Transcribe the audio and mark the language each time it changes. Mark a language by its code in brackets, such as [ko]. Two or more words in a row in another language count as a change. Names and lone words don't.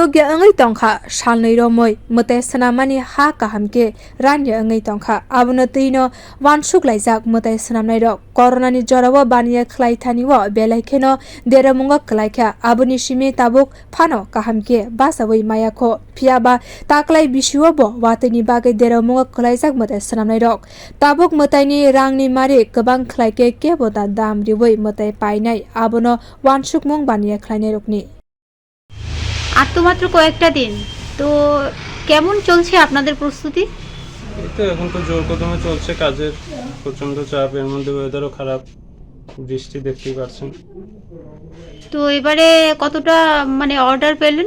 [trp] ge angai tongkha salnai romoi mwtai swnamani ha kahamke ranya angai tongkha abono teino wansuk laijak mwtai swnamnai rok corona ni jora wo baniya khlai thani wo belai kheno deramungo klaikha aboni simi tabuk phano kahamke basawai maya kho phiaba taklai bisiwo bo watini bagai deramungo klaijak mwtai swnamnai rok tabuk mwtai ni rangni mari gobang khlaike keboda dam riwoi mwtai painai abono wansuk mung baniya khlainai rokni [bn] আর তো মাত্র কয়েকটা দিন তো কেমন চলছে আপনাদের প্রস্তুতি? এই তো এখন তো জোর কদমে চলছে কাজের প্রচন্ড চাপ এর মধ্যে ওয়েদারও খারাপ বৃষ্টি দেখতেই পাচ্ছেন তো এবারে কতটা মানে অর্ডার পেলেন?